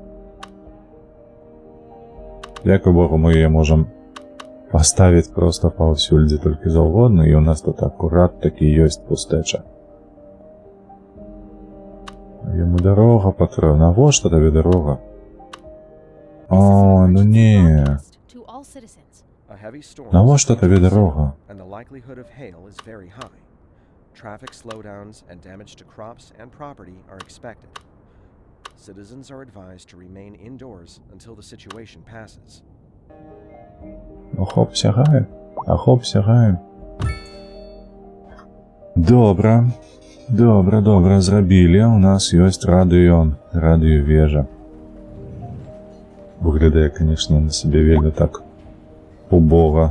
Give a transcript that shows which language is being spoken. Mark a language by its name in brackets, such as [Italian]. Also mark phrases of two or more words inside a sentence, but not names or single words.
[Belarusian] Дзякуй Богу, мы яе можам паставіць проста паўсюль, дзе толькі заўгодна, і у нас тут акурат такі ёсць пустэча. Яму дарога патрэбна. Навошта табе дарога? О, ну не. Навошта табе дарога? [English] Traffic slowdowns and damage to crops and property are expected. Citizens are advised to remain indoors until the situation passes. [Belarusian] Охоп сягаем. Добра, зрабілі. У нас ёсць радыёвежа. Выглядае, конечно, на сабе вельмі так убога.